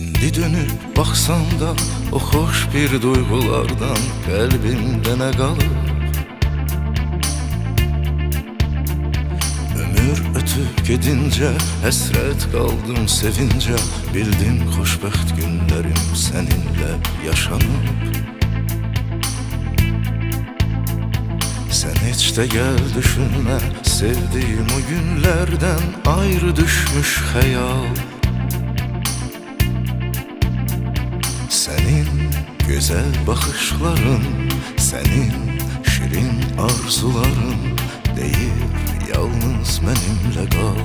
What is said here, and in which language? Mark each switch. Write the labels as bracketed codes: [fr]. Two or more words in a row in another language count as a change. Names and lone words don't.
[az] Bir dönüp baxsam da o xoş bir duyğulardan qəlbimdə nə qalıb? Ömür ötüb gedincə həsrət qaldım sevincə, bildim xoşbəxt günlərim səninlə yaşanıb. [tr] Sen hiç de gel düşünme, sevdiğim o günlerden ayrı düşmüş hayal. Senin güzel bakışların, senin şirin arzuların değil, yalnız benimle kal.